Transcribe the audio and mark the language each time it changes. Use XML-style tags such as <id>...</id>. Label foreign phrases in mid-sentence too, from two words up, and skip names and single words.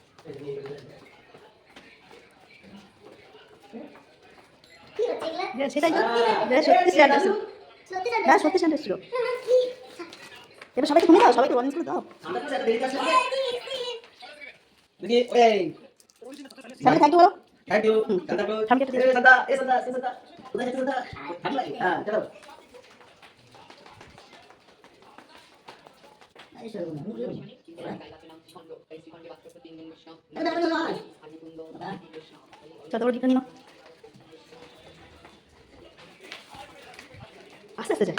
<bn>সেটাই তো, সত্যি স্ট্যান্ড ছিল। হ্যাঁ সত্যি স্ট্যান্ড ছিল। এবার সবাইকে তুমি দাও, সবাইকে ওয়ার্নিং করে দাও।</bn> <en>thank you</en> <bn>বলো।</bn> <en>thank you</en> <bn>সামনে একটা দিয়ে</bn> <hi>संता ए संता ए संता उधर जाके संता हां चलो</hi> <bn>চলো ওর দিকে নিও। আস্তে আস্তে যাই।</bn>